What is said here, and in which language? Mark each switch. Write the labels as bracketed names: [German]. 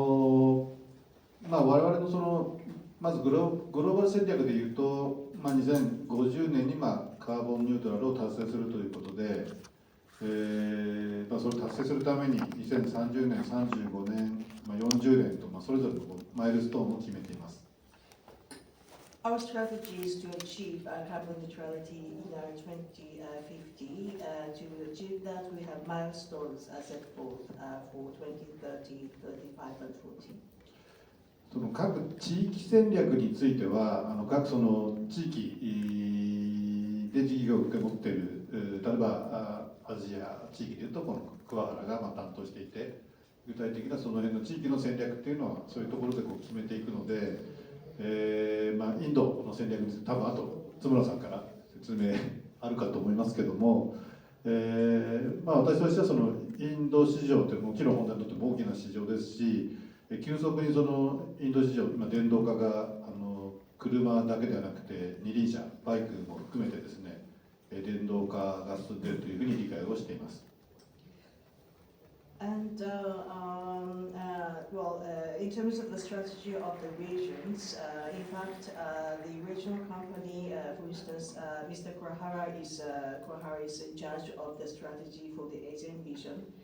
[Japanese] 我々のまずグローバル戦略でいうと、2050年にカーボンニュートラルを達成するということで、それを達成するために2030年、35年、40年と、それぞれのマイルストーンを決めています。 [English] Our strategy is to achieve carbon neutrality in 2050. To achieve that, we have milestones set forth for 2030, 35, and 40. [Japanese] その各地域戦略については、各その地域で事業を受け持っている、例えばアジア地域でいうと、この桑原が担当していて、具体的なその辺の地域の戦略っていうのは、そういうところで決めていくので、インドの戦略について、多分あと津村さんから説明あるかと思いますけども、私としてはそのインド市場ってもちろんホンダにとっても大きな市場ですし、急速にそのインド市場、今電動化が車だけではなくて二輪車、バイクも含めてですね、電動化が進んでいるというふうに理解をしています。 [English] And in terms of the strategy of the regions, in fact, the regional company, for instance, Mr. Kurahara is in charge of the strategy for the Asian region.